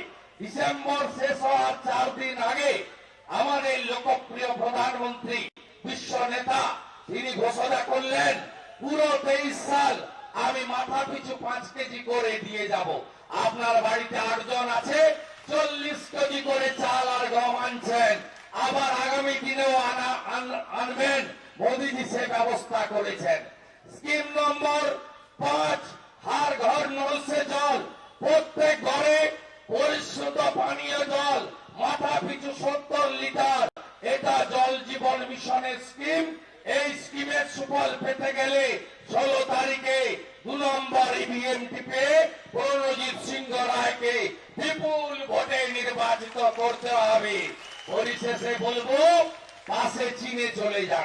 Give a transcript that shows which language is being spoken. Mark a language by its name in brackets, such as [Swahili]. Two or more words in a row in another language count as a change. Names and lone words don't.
[Bangla] ডিসেম্বর শেষ হওয়ার 4 দিন আগে আমাদের লোকপ্রিয় প্রধানমন্ত্রী বিশ্ব নেতা তিনি ঘোষণা করলেন পুরো 23 সাল আমি মাথা পিছু 5 কেজি করে দিয়ে যাব। আপনার বাড়িতে 8 জন আছে, 40 কেজি করে চাল আর গম আনছেন, আবার আগামী দিনেও আনবেন। মোদীজি সে ব্যবস্থা করেছেন। স্কিম নম্বর 5, [Hindi] हर घर नल से जल, [Bangla] প্রত্যেক ঘরে পরিশুদ্ধ পানীয় জল, মাথা পিছু 70 লিটার। এটা জল জীবন মিশনের স্কিম। এই স্কিমের সুফল পেতে গেলে 16 তারিখে 2 নম্বর ইভিএম টিপে প্রণজিৎ সিংহ রায়কে বিপুল ভোটে নির্বাচিত করতে হবে। পরিশেষে বলবো, পাশে চীনে চলে যান।